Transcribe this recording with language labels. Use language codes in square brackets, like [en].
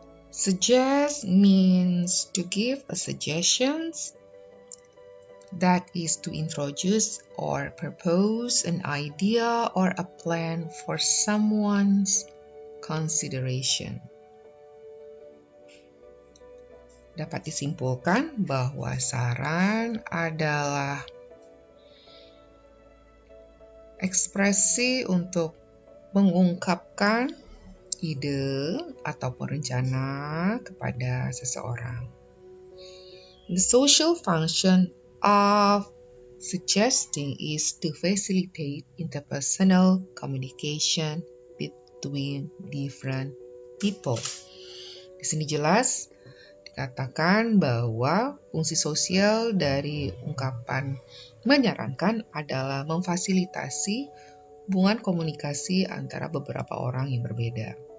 [en] Suggest means to give a suggestions, that is to introduce or propose an idea or a plan for someone's consideration. [id] Dapat disimpulkan bahwa saran adalah ekspresi untuk mengungkapkan ide ataupun rencana kepada seseorang. [en] The social function of suggesting is to facilitate interpersonal communication between different people. [id] Di sini jelas dikatakan bahwa fungsi sosial dari ungkapan menyarankan adalah memfasilitasi hubungan komunikasi antara beberapa orang yang berbeda.